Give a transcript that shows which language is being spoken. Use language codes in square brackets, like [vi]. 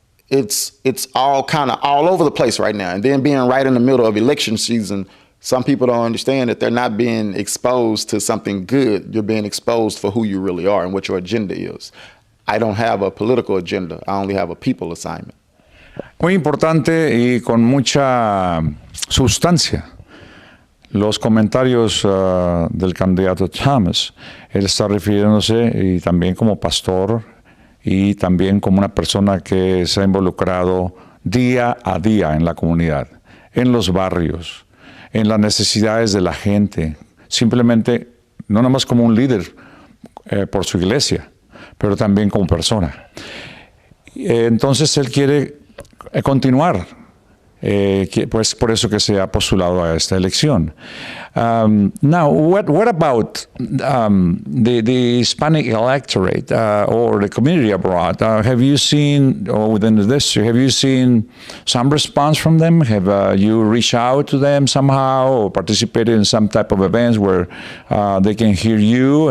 [en] It's all kind of all over the place right now. And then being right in the middle of election season, some people don't understand that they're not being exposed to something good. You're being exposed for who you really are and what your agenda is. I don't have a political agenda. I only have a people assignment. [es] Muy importante y con mucha sustancia los comentarios del candidato Thomas. Él está refiriéndose y también como pastor y también como una persona que se ha involucrado día a día en la comunidad, en los barrios, en las necesidades de la gente, simplemente no nomás como un líder por su iglesia, pero también como persona. Entonces él quiere continuar, pues por eso que se ha postulado a esta elección. [en] Now, what about the Hispanic electorate or the community abroad? Have you seen, or within the district, have you seen some response from them? Have you reached out to them somehow or participated in some type of events where they can hear you?